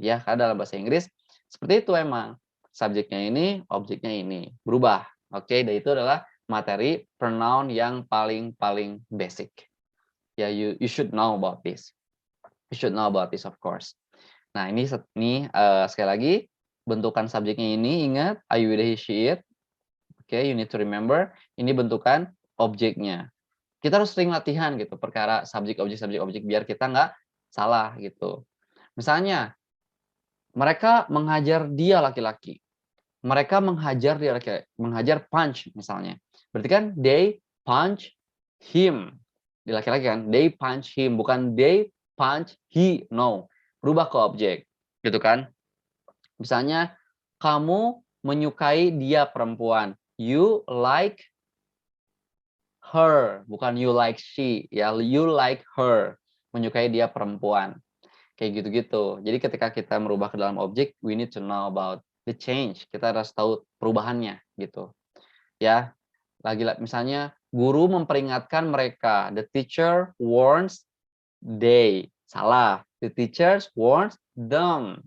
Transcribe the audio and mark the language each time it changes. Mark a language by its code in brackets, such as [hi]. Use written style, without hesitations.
[id] Ya, karena dalam bahasa Inggris seperti itu emang. Subjeknya ini, objeknya ini. Berubah. Oke, dan itu adalah materi pronoun yang paling basic. [en] Ya, you should know about this. You should know about this of course. [id] Nah, ini sekali lagi bentukan subjeknya ini ingat I, we, they, she, it. [en] Oke, you need to remember. [id] Ini bentukan objeknya. Kita harus sering latihan gitu perkara subjek objek biar kita nggak salah gitu. Misalnya mereka menghajar dia laki-laki. Mereka menghajar dia laki-laki, menghajar punch misalnya. [en] Berarti kan they punch him. [id] Di laki-laki kan [en] they punch him, [id] bukan [en] they punch he. [id] No. Berubah ke objek. Gitu kan? Misalnya kamu menyukai dia perempuan. [en] You like her, bukan you like she. [id] Ya, [en] you like her. [id] Menyukai dia perempuan. Kayak gitu-gitu. Jadi ketika kita merubah ke dalam objek, [en] we need to know about the change. [id] Kita harus tahu perubahannya gitu. Ya. Lagi misalnya guru memperingatkan mereka. [en] The teacher warns they. Salah. The teachers warns them.